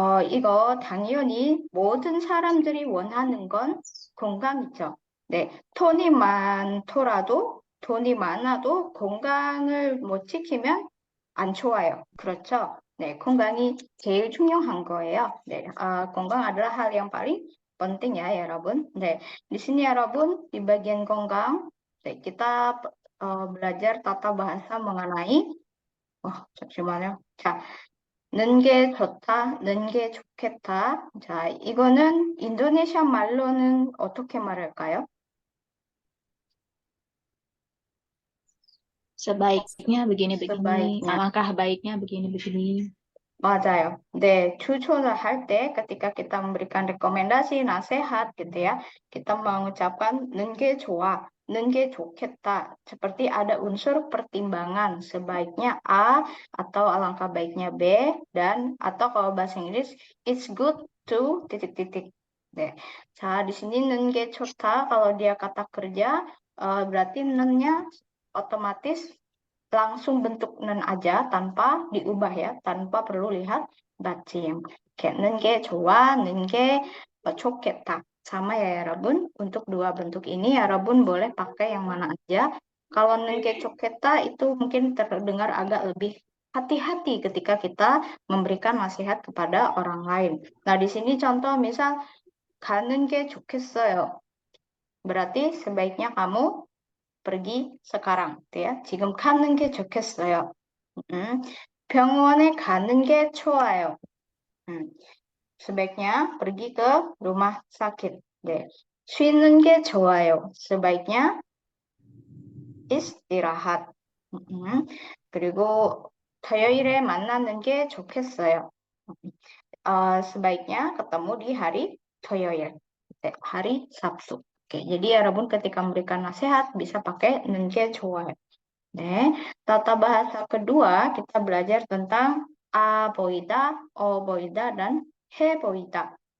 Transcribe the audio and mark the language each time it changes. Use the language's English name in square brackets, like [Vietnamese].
[Korean] 이거 당연히 모든 사람들이 원하는 건 건강이죠. 네, 돈이 많아도 건강을 못 지키면 안 좋아요. 그렇죠? 네, 건강이 제일 중요한 거예요. [Indonesian] 네, 건강 adalah hal yang paling penting ya, 여러분. 네, di sini 여러분 di bagian 건강, 네, kita belajar tata bahasa mengenai, [Korean] 잠시만요. 자, 는 게 좋다, 는 게 좋겠다. 자, 이거는 인도네시아 말로는 어떻게 말할까요? [Indonesian] Sebaiknya begini-begini, sebaiknya. alangkah baiknya begini-begini. [Korean] 맞아요. 네, 추천을 할 때, [Indonesian] ketika kita memberikan rekomendasi, nasihat gitu ya, kita mengucapkan [Korean] 는 게 좋아, 는 게 좋겠다. [Indonesian] Seperti ada unsur pertimbangan, sebaiknya A, atau alangkah baiknya B, dan atau kalau bahasa Inggris, [English] it's good to [Indonesian] titik-titik. 네. 자, di sini [Korean] 는 게 좋다, [Indonesian] kalau dia kata kerja, berarti nennya otomatis langsung bentuk nen aja tanpa diubah ya, tanpa perlu lihat 받침. Kayak [Korean] nen게 좋아, nen게 좋겠다. [Indonesian] Sama ya 여러분. Untuk dua bentuk ini 여러분 boleh pakai yang mana aja. Kalau [Korean] nen게 좋겠다 [Indonesian] itu mungkin terdengar agak lebih hati-hati ketika kita memberikan nasihat kepada orang lain. Nah, di sini contoh misal [Korean] 가는 게 좋겠어요. [Indonesian] berarti sebaiknya kamu pergi sekarang, gitu ya. [Korean] 지금 가는 게 좋겠어요. 병원에 가는 게 좋아요. [Indonesian] sebaiknya pergi ke rumah sakit. [Korean] 네. 쉬는 게 좋아요. [Indonesian] sebaiknya istirahat. [Korean] 그리고 토요일에 만나는 게 좋겠어요. [Indonesian] sebaiknya ketemu di hari 토요일. hari Sabtu. Oke, jadi 여러분 ketika memberikan nasihat bisa pakai [Korean] nen게 좋아요. [Indonesian] 네, tata bahasa kedua kita belajar tentang a 보이다, 어 보이다, dan he 보이다.